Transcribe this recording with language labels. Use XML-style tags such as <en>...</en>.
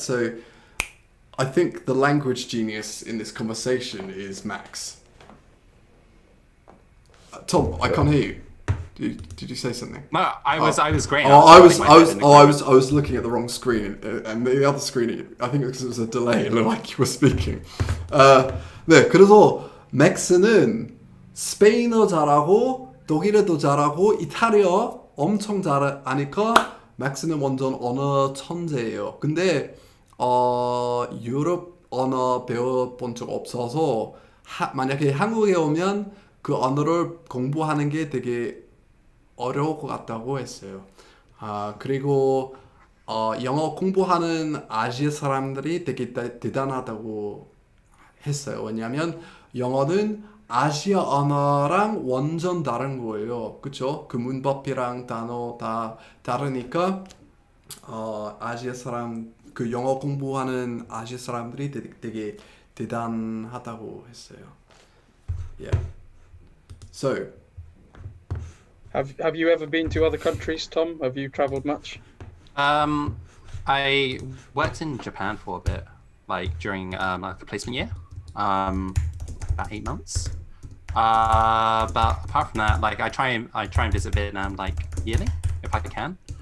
<en>So, I think the language genius in this conversation is Max. Tom, I can't hear you. Did you say something? no, I was great. I was looking at the wrong screen, and the other screen, I think because it was a delay, it looked like you were speaking.</en> <ko>네, 그래서 맥스는 스페인어 잘하고 독일어도 잘하고 이탈리아 엄청 잘 아니까 맥스는 완전 언어 천재예요. 근데 유럽 언어 배워본 적 없어서 만약에 한국에 오면 그 언어를 공부하는 게 되게 어려울 것 같다고 했어요. 그리고 영어 공부하는 아시아 사람들이 되게 대단하다고 했어요. 왜냐하면 영어는 아시아 언어랑 완전 다른 거예요. 그쵸? 그 문법이랑 단어 다 다르니까 아시아 사람 그 영어 공부하는 아시아 사람들이 되게 대단하다고 했어요.</ko> <en>Yeah. So, have you ever been to other countries, Tom? Have you travelled much? I worked in Japan for a bit, like during like a placement year, about 8 months. But apart from that, like I try and visit Vietnam like yearly if I can.</en>